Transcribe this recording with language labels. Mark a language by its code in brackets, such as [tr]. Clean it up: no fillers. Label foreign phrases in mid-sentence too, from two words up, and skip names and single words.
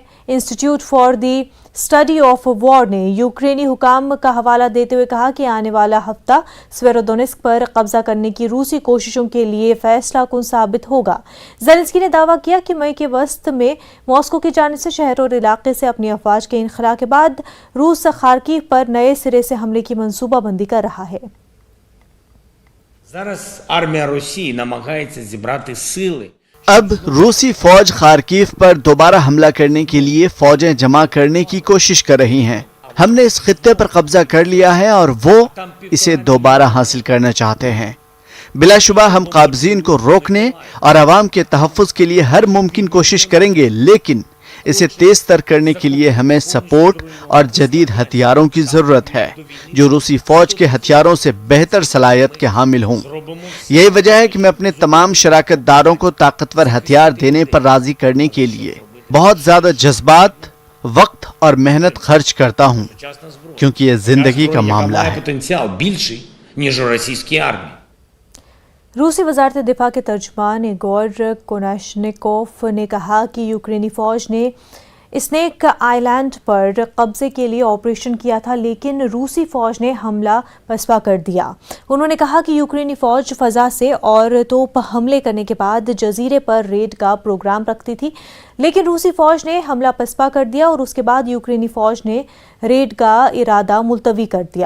[ur] انسٹی ٹیوٹ فار دی اسٹڈی آف وار نے یوکرینی حکام کا حوالہ دیتے ہوئے کہا کہ آنے والا ہفتہ سیویرودونیتسک پر قبضہ کرنے کی روسی کوششوں کے لیے فیصلہ کن ثابت ہوگا. زیلنسکی نے دعویٰ کیا کہ مئی کے وسط میں ماسکو کی جانب سے شہر اور علاقے سے اپنی افواج کے انخلا کے بعد روس خارکیف پر نئے سرے سے حملے کی منصوبہ بندی کر رہا ہے. [uk] Зараз армія Росії намагається зібрати сили. [ur] اب روسی فوج خارکیف پر دوبارہ حملہ کرنے کے لیے فوجیں جمع کرنے کی کوشش کر رہی ہیں. ہم نے اس خطے پر قبضہ کر لیا ہے اور وہ اسے دوبارہ حاصل کرنا چاہتے ہیں. بلاشبہ ہم قابضین کو روکنے اور عوام کے تحفظ کے لیے ہر ممکن کوشش کریں گے، لیکن اسے تیز تر کرنے کے لیے ہمیں سپورٹ اور جدید ہتھیاروں کی ضرورت ہے، جو روسی فوج کے ہتھیاروں سے بہتر صلاحیت کے حامل ہوں. یہی وجہ ہے کہ میں اپنے تمام شراکت داروں کو طاقتور ہتھیار دینے پر راضی کرنے کے لیے بہت زیادہ جذبات، وقت اور محنت خرچ کرتا ہوں، کیونکہ یہ زندگی کا معاملہ ہے. [uk] Потенціал більший, ніж у російській армії. [ur] روسی وزارت دفاع کے ترجمان ایگور کوناشینکوف نے کہا کہ یوکرینی فوج نے سنیک آئی لینڈ پر قبضے کے لیے آپریشن کیا تھا، لیکن روسی فوج نے حملہ پسپا کر دیا. انہوں نے کہا کہ یوکرینی فوج فضا سے اور توپ حملے کرنے کے بعد جزیرے پر ریڈ کا پروگرام رکھتی تھی، لیکن روسی فوج نے حملہ پسپا کر دیا اور اس کے بعد یوکرینی فوج نے ریڈ کا ارادہ ملتوی کر دیا.